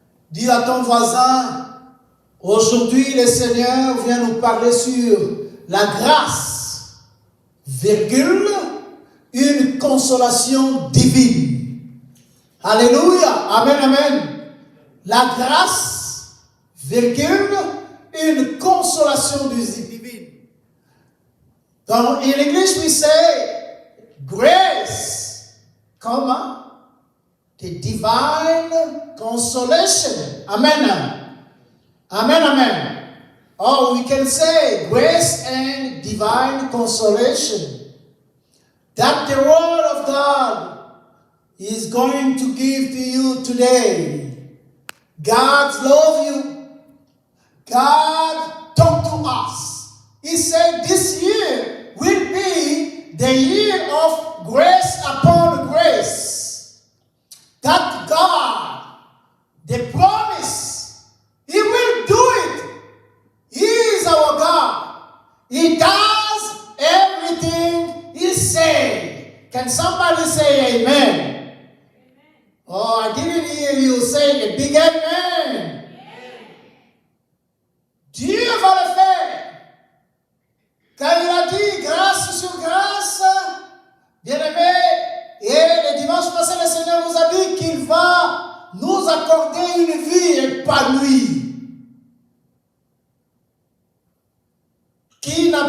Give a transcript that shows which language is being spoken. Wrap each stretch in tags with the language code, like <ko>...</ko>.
<fr>Dis à ton voisin, aujourd'hui le Seigneur vient nous parler sur la grâce, virgule, une consolation divine. Alléluia. Amen, amen. La grâce, virgule, une consolation divine. Donc,</fr> <en>in English we say, grace, comma, the divine consolation. Amen. Amen, amen. Or we can say grace and divine consolation. That the word of God is going to give to you today. God love you. God talk to us. He said this year will be the year of grace upon grace. That God, the promise, He will do it. He is our God. He does everything He said. Can somebody say amen? Oh, I didn't hear you say a big amen.</en> <fr>Dieu va le faire. Car il a dit grâce sur grâce, bien-aimé, et le dimanche passé, le Seigneur nous a dit qu'il va nous accorder une vie épanouie. Qui</fr>